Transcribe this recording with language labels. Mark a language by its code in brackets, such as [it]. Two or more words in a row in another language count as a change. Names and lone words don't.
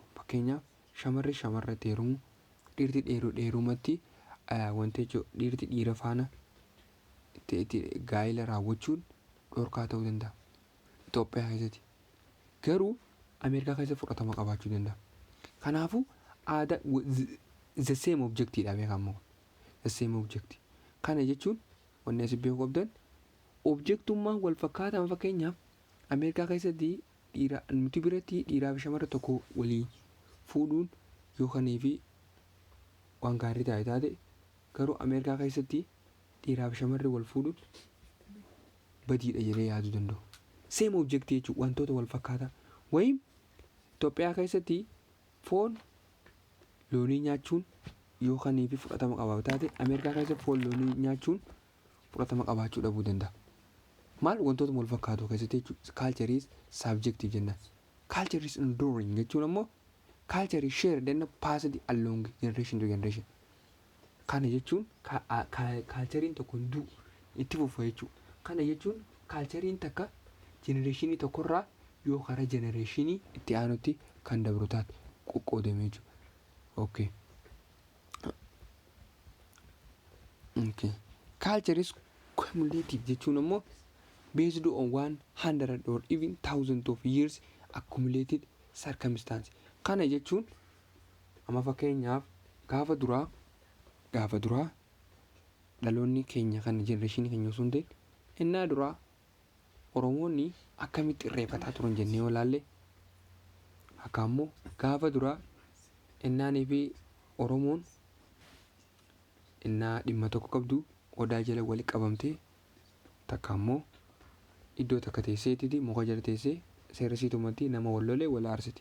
[om] Fakkeenyaaf shamarri shamarratti heerumu dhiirti dheerumatti wanti jechuudha dhiirti dhiira faana gaa'ela raawwachuun dhorkaa ta'uu danda'a. Itoophiyaa keessatti garuu Ameerikaa keessatti fudhatama qabaachuu danda'a. Kanaafuu aadaa [en] the same [om] objectiidha beekamu. [en] The same object. [om] Kana jechuun wanni asii beekuu qabdan objektummaan wal fakkaataa. Fakkeenyaaf Ameerikaa keessatti nuti biratti dhiiraa fi shamarra tokko walii fuudhuun yookaan fi waan gaarii taate garuu Ameerikaa keessatti dhiiraa fi shamarri wal fuudhuun badiidha jedhee yaaduu danda'u. [en] Same object [om] jechuun wantoota wal fakkaataa. Wayim Itoophiyaa keessatti foon loonii nyaachuun yookaan fi fudhatama qabaatu taate Ameerikaa keessatti foon loonii nyaachuun fudhatama qabaachuu dhabuu danda'a. Maal wantoota wal fakkaatu keessatti jechuudha. [en] Culture is subjective jenna. Culture is enduring [om] jechuun ammoo [en] culture is shared and passed along generation to generation. [om] Kana jechuun culturein tokko hunduu itti fufa jechuudha. Kana jechuun culturein takka generation tokkorraa yoo karaa generation itti aanutti kan dabru taate qoqqoodame jechuudha. Okay. [en] Culture is cumulative [om] jechuun ammoo [en] based on 100 or even thousands of years accumulated circumstance. [om] Kana jechuun amma fakkeenyaaf gaafa duraa dhaloonni keenya kan generation keenya osoo hin ta'in innaa duraa Oromoonni akkamitti irreeffataa turan jennee yoo laalle akka ammoo gaafa duraa innaanii fi Oromoon innaa dhimma tokko qabdu odaa jala walitti qabamtee takka ammoo iddoo takka teesseetii muka jala teessee seerasiitumatti nama wal lolee wal aarsiti.